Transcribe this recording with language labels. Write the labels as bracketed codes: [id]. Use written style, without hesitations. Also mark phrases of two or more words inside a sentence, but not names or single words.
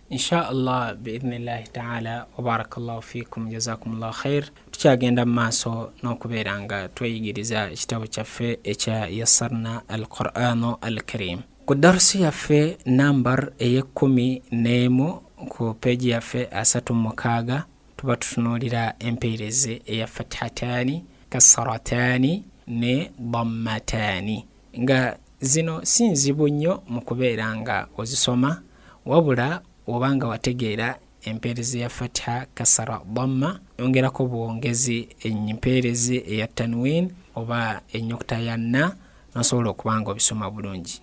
[ar] إن شاء الله بإذن الله تعالى وبارك الله فيكم جزاكم الله خير. [lg] Tukyagenda mu maaso n'okubeera nga tweyigiriza ekitabo kyaffe ekya Yassarna al-Qur'anu al-Karim. Ku darusi yaffe nambar eye-11 ku peji yaffe 36 tuba tutunuulira empeerezi eya fathatani, kasratani ne dammatani, nga zino sinzibu nnyo mu kubeera nga ozisoma, wabula obanga wategeera empeerezi ya fatha, kasara, damma, yongerako buwongezi empeerezi eya tanwin oba ennyukuta ya na, nosobola okubanga obisoma bulungi.